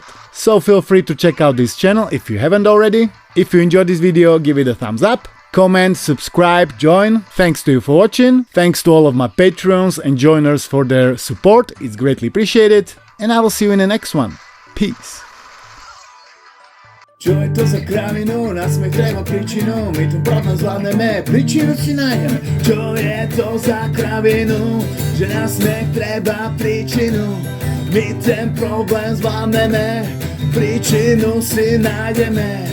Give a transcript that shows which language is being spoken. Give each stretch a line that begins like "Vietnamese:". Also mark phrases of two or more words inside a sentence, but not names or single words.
English: So feel free to check out this channel if you haven't already. If you enjoyed this video, give it a thumbs up. Comment, subscribe, join. Thanks to you for watching. Thanks to all of my Patreons and joiners for their support. It's greatly appreciated. And I will see you in the next one. Peace.
Slovak: Čo je to za kravinu, na smiech treba príčinu, my tu problém zvládneme, príčinu si nájdeme. Čo je to za kravinu, že na smiech treba príčinu, my ten problém zvládneme, príčinu si nájdeme.